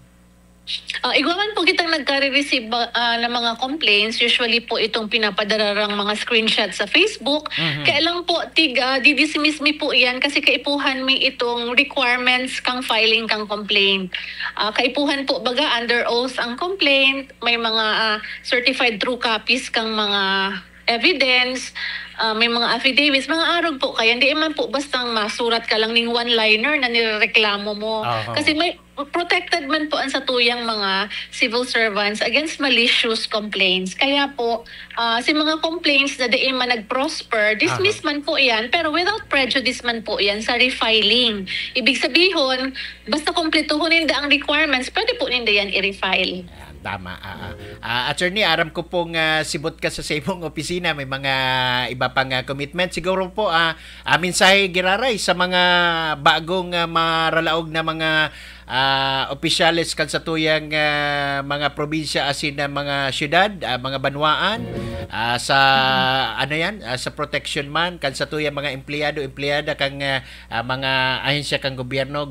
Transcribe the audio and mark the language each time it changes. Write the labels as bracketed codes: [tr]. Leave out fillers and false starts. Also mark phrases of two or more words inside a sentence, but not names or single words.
[bik] Igwaman po kitang nagka-receive ng mga complaints. Usually po itong pinapadararang mga screenshots sa Facebook. Kaya lang po, didismiss mi po yan kasi kaipuhan mi itong requirements kang filing kang complaint. Kaipuhan po baga [en] under oath [bik] ang complaint. May mga [en] certified true copies [bik] kang mga evidence. May mga affidavits, mga arog po kaya hindi man po bastang masurat ka lang ng one-liner na nireklamo mo. Kasi may protected man po ang satuyang mga [en] civil servants against malicious complaints. [bik] Kaya po, si mga complaints na di man nag-prosper, dismiss man po yan, pero [en] without prejudice [bik] man po yan sa refiling. [tl] Ibig sabihin, [bik] basta kumpletuhin ninda ang requirements, pwede po ninda yan i-refile. Tama. Attorney, aram ko pong sibot ka sa imong opisina, may mga iba pang commitment. Siguro po, mensahe giraray sa mga bagong maralaog na mga opisyales kan sa tuyang mga probinsya asin na mga syudad, mga banwaan, sa sa protection man kan sa tuyang mga empleyada kang mga ahensya kang gobyerno.